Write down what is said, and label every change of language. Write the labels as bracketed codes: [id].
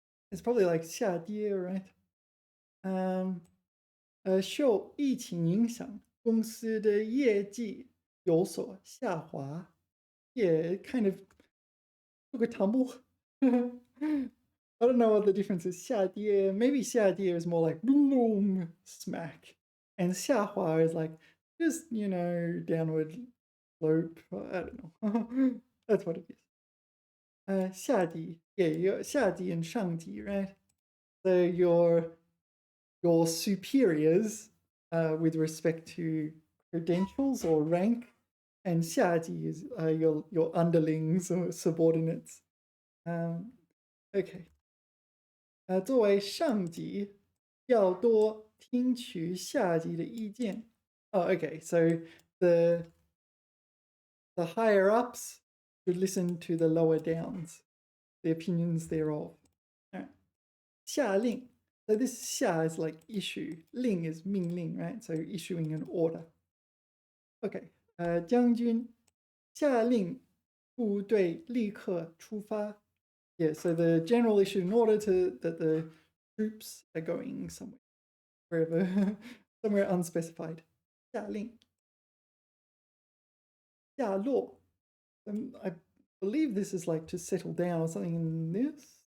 [en] It's probably like 下跌, right? [zh] 受疫情影响，公司的业绩有所下滑。 [en] Yeah, it kind of took a tumble. I don't know what the difference is. 下跌, maybe 下跌 is more like boom, smack. And 下滑 is like just, you know, downward slope. I don't know. That's what it is. 下级, yeah, you're 下级 and 上级, right? So your superiors with respect to credentials or rank, and 下级 is your underlings or subordinates. Okay. [zh] 作为上级，要多听取下级的意见. [en] Oh, okay. So the higher ups should listen to the lower downs, the opinions thereof. All right. 下令.So this 下 is like issue. 令 is 命令, right? So issuing an order. Okay. [zh] 将军下令部队立刻出发. [en] Yeah, so the general issued an order that the troops are going somewhere, wherever, somewhere unspecified. [zh] 下令. 下落. [en] I believe this is like to settle down or something in this.